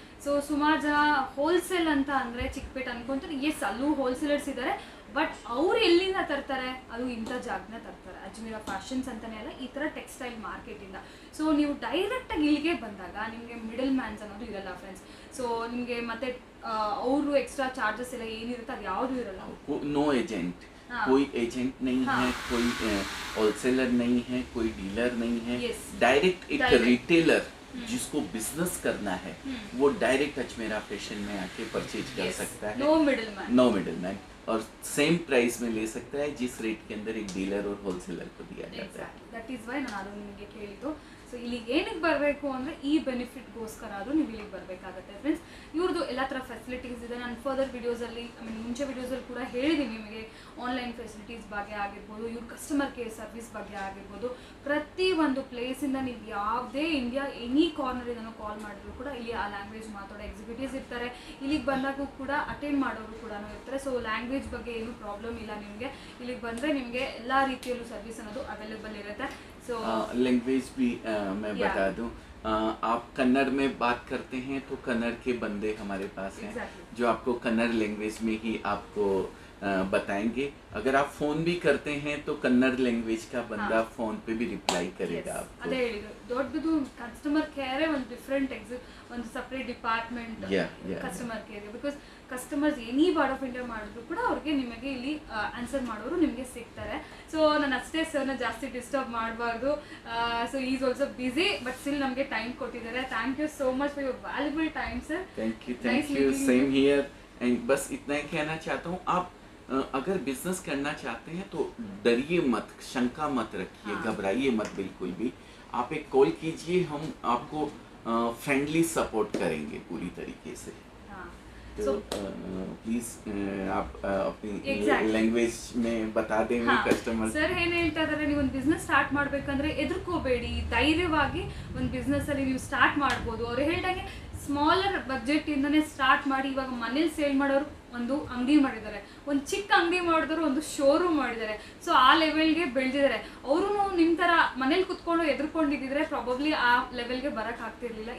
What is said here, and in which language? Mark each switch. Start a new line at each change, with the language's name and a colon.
Kannada: So ಸುಮಾರು ಜನ wholesale ಅಂತ ಅಂದರೆ ಚಿಕ್ಕಪೇಟೆ ಅನ್ಕೊಂತಾರೆ, ಎಸ್ ಅಲ್ಲೂ ಹೋಲ್ಸೇಲರ್ಸ್ ಇದ್ದಾರೆ, ಬಟ್ ಅವ್ರು ಎಲ್ಲಿಂದ ತರ್ತಾರೆ, ಅದು ಇಂಥ ಜಾಗನ ತರ್ತಾರೆ. ಅಜ್ಮೀರಾ ಫ್ಯಾಷನ್ಸ್ ಅಂತಲೇ ಅಲ್ಲ, ಈ ಥರ ಟೆಕ್ಸ್ಟೈಲ್ ಮಾರ್ಕೆಟಿಂದ. ಸೊ ನೀವು ಡೈರೆಕ್ಟಾಗಿ ಇಲ್ಲಿಗೆ ಬಂದಾಗ ನಿಮಗೆ ಮಿಡಲ್ ಮ್ಯಾನ್ಸ್ ಅನ್ನೋದು ಇರಲ್ಲ ಫ್ರೆಂಡ್ಸ್. ಸೊ ನಿಮಗೆ ಮತ್ತೆ ಅವರು ಎಕ್ಸ್ಟ್ರಾ ಚಾರ್ಜಸ್ ಎಲ್ಲ ಏನಿರುತ್ತೆ ಅದು ಯಾವುದೂ ಇರಲ್ಲ.
English: no agent,
Hindi: कोई एजेंट नहीं है, कोई होलसेलर नहीं है, कोई डीलर नहीं है, डायरेक्ट एक रिटेलर जिसको बिजनेस करना है वो डायरेक्ट अजमेरा फैशन में आके परचेज कर सकता है.
English: no middle man
Hindi: और सेम प्राइस में ले सकता है जिस रेट के अंदर एक डीलर और होलसेलर को दिया जाता है.
English: that is why
Kannada: ನಾನು ಅದು ನಿಮಗೆ ಕೇಳಿದ್ದು. ಸೊ ಇಲ್ಲಿಗೆ ಏನಕ್ಕೆ ಬರಬೇಕು ಅಂದರೆ ಈ ಬೆನಿಫಿಟ್ಗೋಸ್ಕರ ಆದರೂ ನೀವು ಇಲ್ಲಿಗೆ ಬರಬೇಕಾಗತ್ತೆ ಫ್ರೆಂಡ್ಸ್. ಇವ್ರದ್ದು ಎಲ್ಲ ಥರ ಫೆಸಿಲಿಟೀಸ್ ಇದೆ. ನಾನು ಫರ್ದರ್ ವಿಡಿಯೋಸಲ್ಲಿ ಮುಂಚೆ ವಿಡಿಯೋಸಲ್ಲಿ ಕೂಡ ಹೇಳಿದ್ದೀನಿ ನಿಮಗೆ, ಆನ್ಲೈನ್ ಫೆಸಿಲಿಟೀಸ್ ಬಗ್ಗೆ ಆಗಿರ್ಬೋದು, ಇವ್ರ ಕಸ್ಟಮರ್ ಕೇರ್ ಸರ್ವಿಸ್ ಬಗ್ಗೆ ಆಗಿರ್ಬೋದು, ಪ್ರತಿ ಒಂದು ಪ್ಲೇಸಿಂದ ನೀವು ಯಾವುದೇ ಇಂಡಿಯಾ ಎನಿ ಕಾರ್ನರಿಂದನೂ ಕಾಲ್ ಮಾಡಿದ್ರು ಕೂಡ ಇಲ್ಲಿ ಆ ಲ್ಯಾಂಗ್ವೇಜ್ ಮಾತಾಡೋ ಎಕ್ಸಿಕ್ಯೂಟಿವ್ಸ್ ಇರ್ತಾರೆ. ಇಲ್ಲಿಗೆ ಬಂದಾಗೂ ಕೂಡ ಅಟೆಂಡ್ ಮಾಡೋರು ಕೂಡ ಇರ್ತಾರೆ. ಸೊ ಲ್ಯಾಂಗ್ವೇಜ್ ಬಗ್ಗೆ ಏನೂ ಪ್ರಾಬ್ಲಮ್ ಇಲ್ಲ ನಿಮಗೆ. ಇಲ್ಲಿಗೆ ಬಂದರೆ ನಿಮಗೆ ಎಲ್ಲ ರೀತಿಯಲ್ಲೂ ಸರ್ವಿಸ್ ಅನ್ನೋದು ಅವೈಲೇಬಲ್ ಇರುತ್ತೆ. ಸೊ
Hindi: लैंग्वेज भी मैं बता दूं, आप कन्नड़ में बात करते हैं तो कन्नड़ के बंदे हमारे पास हैं जो आपको कन्नड़ लैंग्वेज में ही आपको बताएंगे. अगर आप फ़ोन भी करते हैं तो कन्नड़ लैंग्वेज का बंदा फ़ोन पे भी रिप्लाई करेगा आपको.
Kannada: ಅದೇ ಹೇಳಿದ್ರು, ದೊಡ್ಡದು ಕಸ್ಟಮರ್ ಕೇರೇ ಒಂದು ಡಿಫ್ರೆಂಟ್ ಒಂದು separate department customer ಕೇರ್ಗೆ.
English: because customers any part of India
Kannada: ಮಾಡಿದ್ರು ಕೂಡ ಅವ್ರಿಗೆ ನಿಮಗೆ ಇಲ್ಲಿ ಆನ್ಸರ್ ಮಾಡೋರು ನಿಮಗೆ ಸಿಗ್ತಾರೆ. ಸೊ ನಾನು ಅಷ್ಟೇ ಸರ್ನ ಜಾಸ್ತಿ ಡಿಸ್ಟರ್ಬ್ ಮಾಡಬಾರ್ದು.
English: so is also busy but still
Kannada: ನಮಗೆ ಟೈಮ್ ಕೊಟ್ಟಿದ್ದಾರೆ.
English: Thank you so much for your valuable time sir. Thank you same here.
Hindi: And बस इतना ही कहना चाहता हूँ, आप अगर बिजनेस करना चाहते हैं तो डरिए मत, शंका मत रखिए, घबराइए मत बिल्कुल भी. आप एक कॉल कीजिए, हम आपको फ्रेंडली सपोर्ट करेंगे पूरी तरीके से. तो प्लीज आप अपनी लैंग्वेज में बता देंगे कस्टमर.
Kannada: ಸರ್ ಏನು ಹೇಳ್ತಾ ಇದ್ದಾರೆ, ನೀವು ಒಂದು ಬಿಸ್ನೆಸ್ ಸ್ಟಾರ್ಟ್ ಮಾಡಬೇಕಂದ್ರೆ ಎದುರ್ಕೋಬೇಡಿ, ಧೈರ್ಯವಾಗಿ ಒಂದು ಬಿಸ್ನೆಸ್ ಅಲ್ಲಿ ನೀವು ಸ್ಟಾರ್ಟ್ ಮಾಡ್ಬೋದು. ಅವ್ರು ಹೇಳ್ದಂಗೆ ಸ್ಮಾಲರ್ ಬಜೆಟ್ ಇಂದನೇ ಸ್ಟಾರ್ಟ್ ಮಾಡಿ ಇವಾಗ ಮನೇಲಿ ಸೇಲ್ ಮಾಡೋರು ಒಂದು ಅಂಗಡಿ ಮಾಡಿದ್ದಾರೆ, ಒಂದು ಚಿಕ್ಕ ಅಂಗಡಿ ಮಾಡಿದವರು ಒಂದು ಶೋರೂಮ್ ಮಾಡಿದ್ದಾರೆ. ಸೊ ಆ ಲೆವೆಲ್ಗೆ ಬೆಳೆದಿದ್ದಾರೆ. ಅವರು ನಿಮ್ಮ ಥರ ಮನೇಲಿ ಕುತ್ಕೊಂಡು ಎದುರ್ಕೊಂಡಿದ್ದಿದ್ರೆ ಪ್ರಾಬಬ್ಲಿ ಆ ಲೆವೆಲ್ಗೆ ಬರೋಕ್ಕೆ ಆಗ್ತಿರ್ಲಿಲ್ಲ.